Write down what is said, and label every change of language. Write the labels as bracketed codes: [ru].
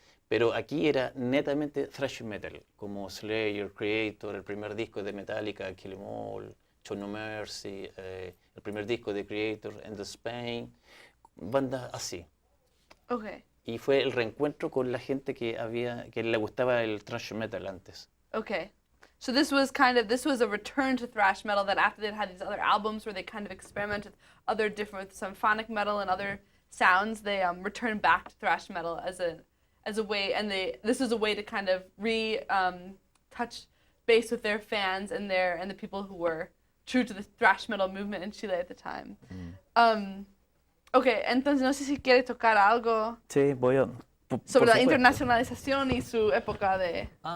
[es] Pero aquí era netamente thrash metal, como Slayer, Creator, el primer disco de Metallica, Kill 'Em All, Show No Mercy, el primer disco de Creator, End of Spain, bandas así. [en] Okay. [es] Y fue el reencuentro con la gente que le gustaba el thrash metal antes. [en] Okay. So this was a return to thrash metal that after they'd had these other albums where they kind of experimented with other different symphonic metal and other sounds, they returned back to thrash metal as a way, and this was a way to kind of touch base with their fans and the people who were true to the thrash metal movement in Chile at the time. [es] Okay, entonces no sé si quiere tocar algo Sí, voy a... sobre la internacionalización y su época de